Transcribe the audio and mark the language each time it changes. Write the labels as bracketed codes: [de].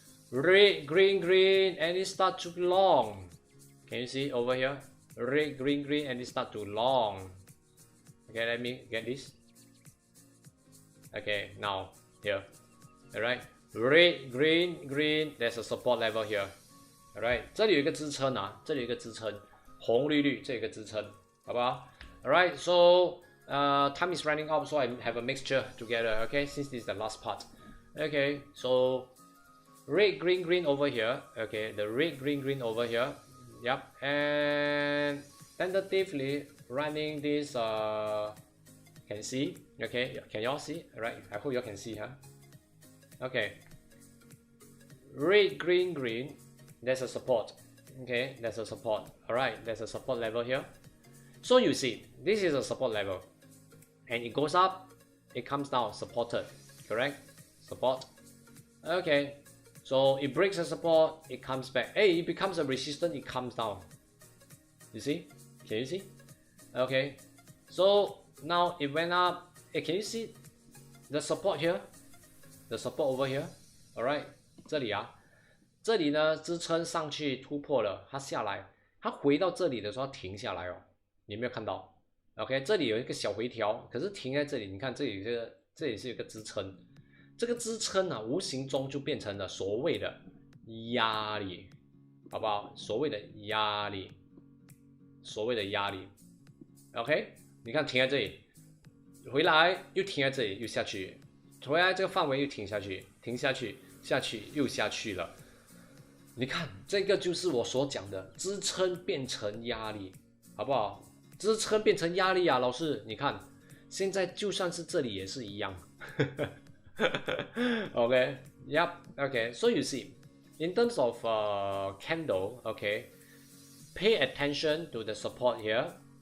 [en] Red, green, and it start to long. Can you see over here? Red, green, and it start to long. Okay, let me get this. Okay, now here. Alright, red, green, there's a support level here. [zh] Alright, 这里有一个支撑啊，这里有一个支撑，红绿绿，这有一个支撑，好不好 ？ [en] Alright, so time is running out, so I have a mixture together. Okay, since this is the last part. Okay, so red, green over here. Okay, the red, green over here. Yep, and tentatively running this. Can see? Okay, can y'all see? Alright, I hope y'all can see, huh? Okay, red, green. There's a support. Okay, there's a support. Alright, there's a support level here. So you see, this is a support level, and it goes up, it comes down, supported. Correct? Support. Okay. So it breaks the support, it comes back. Hey, it becomes a resistance, it comes down. You see? Can you see? Okay. So now it went up. Hey, can you see the support here? The support over here. Alright. [zh] 这里啊，这里呢支撑上去突破了，它下来，它回到这里的时候它停下来哦。你有没有看到 ？OK， 这里有一个小回调，可是停在这里，你看这里是有一个支撑。这个支撑啊，无形中就变成了所谓的压力，好不好？所谓的压力，所谓的压力。 OK， 你看停在这里，回来又停在这里，又下去，回来这个范围又停下去，停下去，下去又下去了。你看，这个就是我所讲的支撑变成压力，好不好？支撑变成压力啊，老师，你看，现在就算是这里也是一样。 [en] Okay, yep, okay. So you see, in terms of candle, okay, pay attention to the support here.